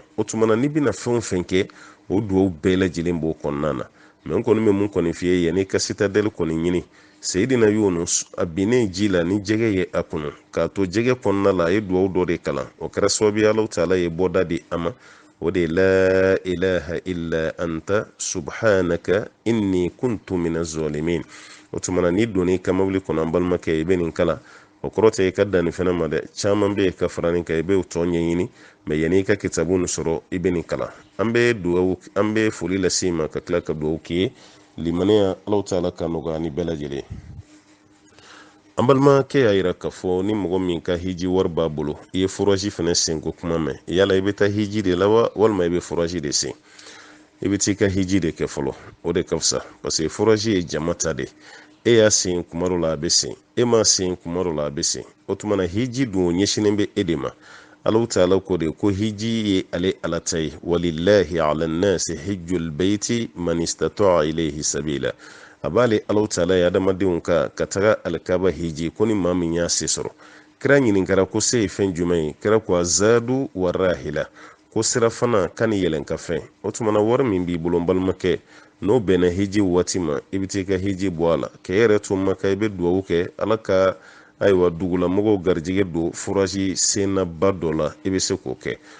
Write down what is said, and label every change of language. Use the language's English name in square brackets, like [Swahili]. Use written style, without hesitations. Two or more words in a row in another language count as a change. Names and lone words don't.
[Bambara] o tuma na n'i bɛna fɛn o fɛn kɛ o duwawu bɛɛ lajɛlen b'o kɔnɔna na. mais n kɔni bɛ mun kɔni f'i ye yanni i ka citadelle kɔni ɲini, Seyidina Yunus a binnen ji la ni jɛgɛ ye a kɔnɔ, k'a to jɛgɛ kɔnɔna la a ye duwawu dɔ de kalan, o kɛra sababu ye Alahu Taala ye bɔda di a ma, o de ye [Arabic] لا إله إلا أنت سبحانك إني كنت من الظالمين. [Bambara] o tuma na n'i donna i ka mobili kɔnɔ an balimakɛ i bɛ nin kalan, o kɔrɔ tɛ i ka danni fɛnɛ ma dɛ, caman bɛ yen ka fara nin kan i bɛ o tɔ ɲɛɲini, mais yanni i ka kitabu nin sɔrɔ i bɛ nin kalan. an bɛ foli lase i ma ka tila ka duwawu k'i ye, limaniya Alahu Taala ka nɔgɔya ni bɛɛ lajɛlen. an balimakɛ y'a yira k'a fɔ ni mɔgɔ min ka hiji wari b'a bolo, i ye foraji fɛnɛ senko kuma mɛn, yala i bɛ taa hiji de la wa walima i bɛ foraji de sen? i bɛ t'i ka hiji de kɛ fɔlɔ, o de ka fisa, [French] parce que [Bambara] foraji ye jama ta de. e y'a sen kuma dɔ la a bɛ sen, e m'a sen kuma dɔ la a bɛ sen. o tuma na hiji dun o ɲɛsinnen bɛ e de ma. Alahu Taala ko de ko hiji ye ale ala ta ye, [Arabic] ولله على الناس حج البيت من استطاع إليه سبيلا. [Bambara] a b'ale Alahu Taala ye adamadenw ka taga alikaba hiji ko ni maa min y'a se sɔrɔ. kira ɲininkara ko se ye fɛn jumɛn ye? kira ko [Arabic] الزاد والراحلة, [Bambara] ko sira fana ka ni yɛlɛn ka fɛn. o tuma na wari min b'i bolo n balimakɛ, n'o bɛnna hiji waati ma i bɛ t'i ka hiji bɔ a la, k'e yɛrɛ to Maka i bɛ duwawu kɛ ala ka ayiwa dugulamɔgɔw garijɛgɛ don foraji sennaba dɔ la, i bɛ se k'o kɛ.